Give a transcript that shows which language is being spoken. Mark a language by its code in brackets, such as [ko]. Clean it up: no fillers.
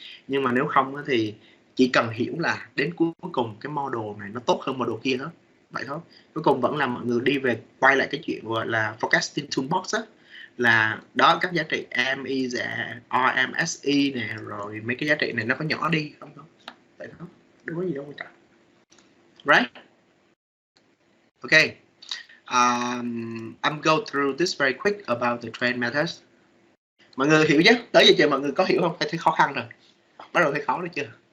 [vi] Nhưng mà nếu không thì chỉ cần hiểu là đến cuối cùng cái model này nó tốt hơn model kia thôi, vậy thôi. Cuối cùng vẫn là mọi người đi về quay lại cái chuyện gọi là forecasting toolbox á, là đó các giá trị MI, RMSE nè, rồi mấy cái giá trị này nó có nhỏ đi không thôi, vậy thôi, đâu có gì đâu quan trọng. [en] Right? Okay. I'm go through this very quick about the trend methods. [vi] Mọi người hiểu chứ? Tới giờ chưa mọi người có hiểu không? Hay thấy khó khăn rồi? Bắt đầu thấy khó rồi chưa?